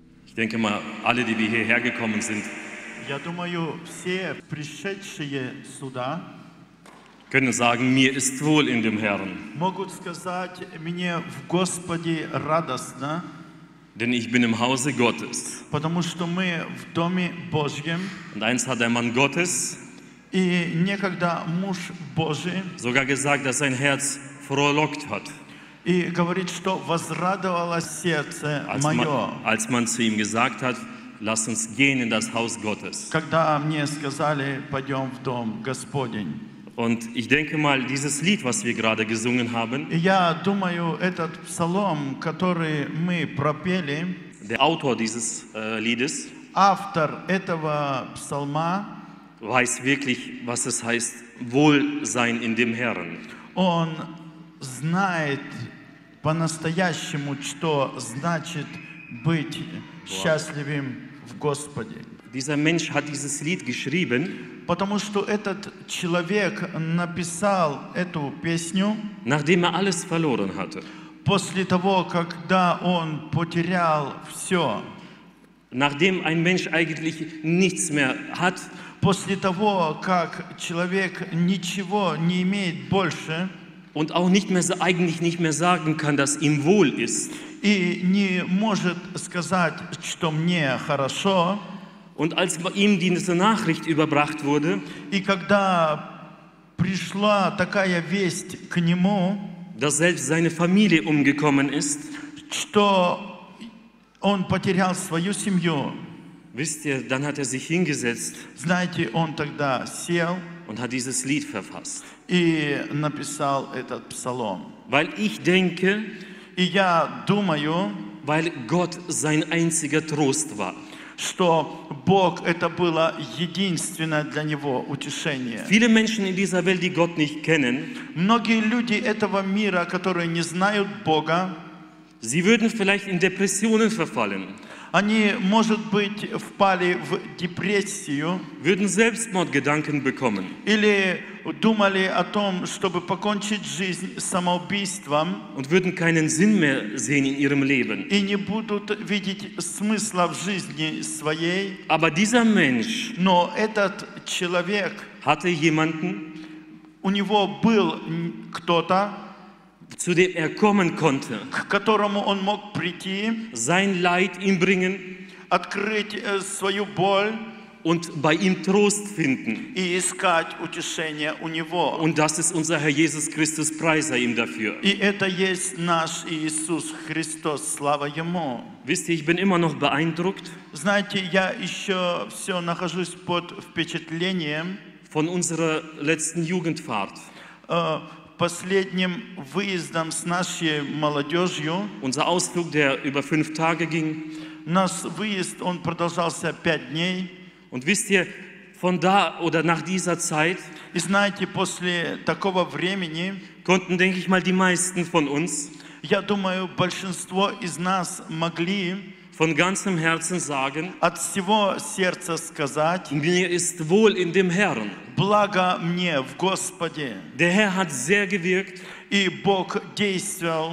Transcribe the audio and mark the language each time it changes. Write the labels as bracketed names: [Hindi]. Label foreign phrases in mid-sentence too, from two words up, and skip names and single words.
[German] Ich denke mal, alle, die wir hierher gekommen sind, [Russian] Я думаю, все пришедшие сюда [German] können sagen, mir ist wohl in dem Herrn, [Russian] могут сказать, мне в Господе радостно, [German] denn ich bin im Hause Gottes. [Russian] потому что мы в Доме Божьем, [German] Und eins hat der Mann Gottes [Russian] и некогда муж Божий, [German] sogar gesagt, dass sein Herz frohlockt hat, [Russian] и говорит, что возрадовалось сердце мое, [German] als man zu ihm gesagt hat, lass uns gehen in das Haus Gottes. [Russian] когда мне сказали, пойдем в Дом Господень. [German] Und ich denke mal, dieses Lied, was wir gerade gesungen haben, [Russian] И я думаю, этот псалом, который мы пропели, [German] der Autor dieses Liedes [Russian] автор этого псалма, [German] weiß wirklich, was es heißt, Wohlsein in dem Herrn. [Russian] он знает по-настоящему, что значит быть счастливым в Господе. [German] Dieser Mensch hat dieses Lied geschrieben, [Russian] Потому что этот человек написал эту песню [German] nachdem er alles verloren hatte. [Russian] после того, когда он потерял все. [German] Nachdem ein Mensch eigentlich nichts mehr hat, [Russian] После того, как человек ничего не имеет больше [German] und auch nicht mehr, eigentlich nicht mehr sagen kann, dass ihm wohl ist. [Russian] и не может сказать, что мне хорошо, [German] Und als ihm diese Nachricht überbracht wurde, [Russian] и когда пришла такая весть к нему, [German] dass selbst seine Familie umgekommen ist, [Russian] что он потерял свою семью, [German] wisst ihr, dann hat er sich hingesetzt [Russian] знаете, он тогда сел [German] und hat dieses Lied verfasst. [Russian] и написал этот псалом. [German] Weil ich denke, [Russian] И я думаю, [German] weil Gott sein einziger Trost war. [Russian] что Бог это было единственное для него утешение. [German] Viele Menschen in dieser Welt, die Gott nicht kennen, [Russian] Многие люди этого мира, которые не знают Бога, [German] sie würden vielleicht in Depressionen verfallen, [Russian] они, может быть, впали в депрессию [German] würden Selbstmordgedanken bekommen [Russian] или думали о том, чтобы покончить жизнь самоубийством [German] und würden keinen Sinn mehr sehen in ihrem Leben. [Russian] и не будут видеть смысла в жизни своей. [German] Aber dieser Mensch [Russian] Но этот человек, [German] hatte jemanden, [Russian] у него был кто-то, [German] zu dem er kommen konnte, [Russian] к которому он мог прийти, [German] sein Leid ihm bringen [Russian] открыть свою боль [German] und bei ihm Trost finden. [Russian] и искать утешение у него. [German] Und das ist unser Herr Jesus Christus, Preis sei ihm dafür. [Russian] И это есть наш Иисус Христос, слава Ему. [German] Wisst ihr, ich bin immer noch beeindruckt [Russian] Знаете, я еще все нахожусь под впечатлением [German] von unserer letzten Jugendfahrt. [Russian] Последним выездом с нашей молодежью. [German] Unser Ausflug, der über 5 Tage ging. [Russian] Наш выезд, он продолжался 5 дней. [German] Und wisst ihr, von da oder nach dieser Zeit [Russian] И знаете, после такого времени, [German] konnten, denke ich mal, die meisten von uns [Russian] я думаю, большинство из нас могли [German] von ganzem Herzen sagen, [Russian] от всего сердца сказать: [German] mir ist wohl in dem Herrn. [Russian] благо мне в Господе. [German] Der Herr hat sehr gewirkt. [Russian] И Бог действовал.